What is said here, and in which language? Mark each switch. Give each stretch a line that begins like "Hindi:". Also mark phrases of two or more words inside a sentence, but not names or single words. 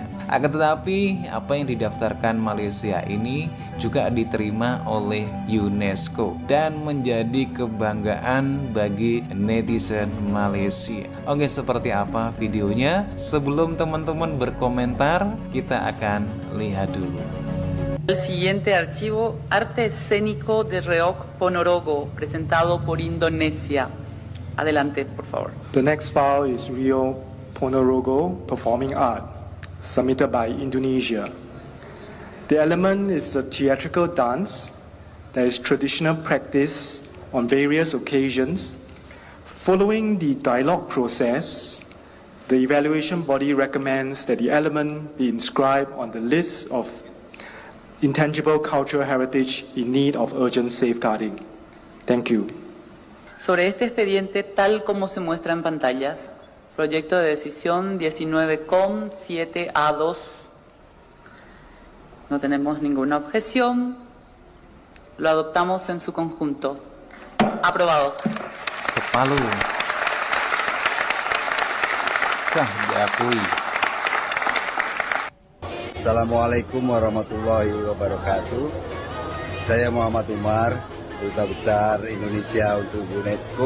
Indonesian: Akan tetapi apa yang didaftarkan Malaysia ini juga diterima oleh UNESCO dan menjadi kebanggaan bagi netizen Malaysia. Oke, seperti apa videonya? Sebelum teman-teman berkomentar, kita akan lihat dulu.
Spanish: El siguiente archivo, Arte Escénico de Reok Ponorogo, presentado por Indonesia. Adelante, por favor.
English: The next file is Rio Ponorogo Performing Art, submitted by Indonesia. The element is a theatrical dance that is traditional practice on various occasions. Following the dialogue process, the evaluation body recommends that the element be inscribed on the list of intangible cultural heritage in need of urgent safeguarding. Thank you.
Spanish: Sobre este expediente, tal como se muestra en pantallas, proyecto de decisión 19 7A2. No tenemos ninguna objeción. Lo adoptamos en su conjunto. Aprobado.
Indonesian: Kepalu. Sah diakui.
Arabic: السلام عليكم ورحمة الله وبركاته.
Indonesian: Saya Muhammad Umar, Duta Besar Indonesia untuk UNESCO.